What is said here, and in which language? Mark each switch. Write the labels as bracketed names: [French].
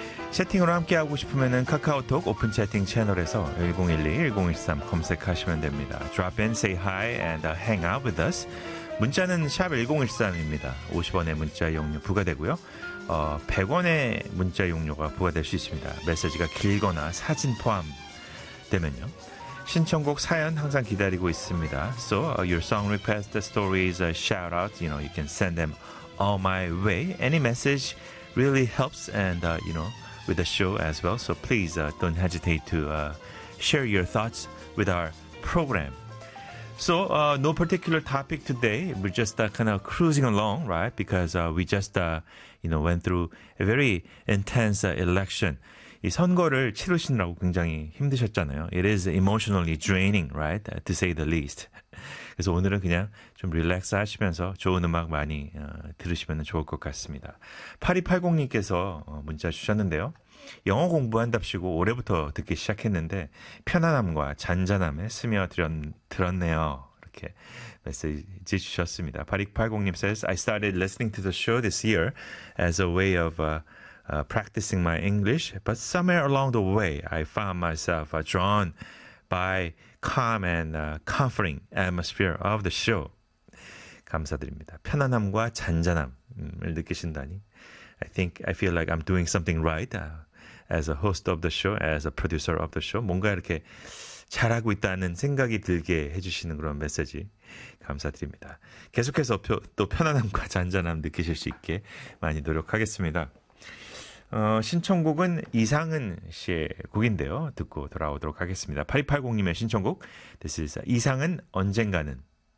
[Korean] 채팅으로 함께하고 싶으면 카카오톡 오픈 채팅 채널에서 1012-1013 검색하시면 됩니다. [English] Drop in, say hi, and hang out with us. [Korean] 문자는 샵 1013입니다. 50원의 문자 이용료 부과되고요. 100원의 문자 이용료가 부과될 수 있습니다. 메시지가 길거나 사진 포함되면요. 신청곡 사연 항상 기다리고 있습니다. [English] So your song request, the stories, a shout out, you know, you can send them all my way. Any message really helps and, you know, with the show as well. So please don't hesitate to share your thoughts with our program. So no particular topic today. We're just kind of cruising along, right? Because we just, you know, went through a very intense election. [Korean] 이 선거를 치르시느라고 굉장히 힘드셨잖아요. [English] It is emotionally draining, right? To say the least. [Korean] 그래서 오늘은 그냥 좀 릴렉스 하시면서 좋은 음악 많이 들으시면 좋을 것 같습니다. 8280님께서 문자 주셨는데요. 영어 공부한답시고 올해부터 듣기 시작했는데 편안함과 잔잔함에 스며들었네요. 이렇게 메시지 주셨습니다. [English] 8280님 says, I started listening to the show this year as a way of practicing my English, but somewhere along the way, I found myself drawn by calm and comforting atmosphere of the show. [Korean] 감사드립니다. 편안함과 잔잔함을 느끼신다니. [English] I feel like I'm doing something right as a host of the show, as a producer of the show. [Korean] 뭔가 이렇게 잘하고 있다는 생각이 들게 해주시는 그런 메시지 감사드립니다. 계속해서 또 편안함과 잔잔함 느끼실 수 있게 많이 노력하겠습니다. 신청곡은 이상은 씨의 곡인데요. 듣고 돌아오도록 하겠습니다. 8280님의 신청곡. [English] This is [Korean] 이상은 언젠가는.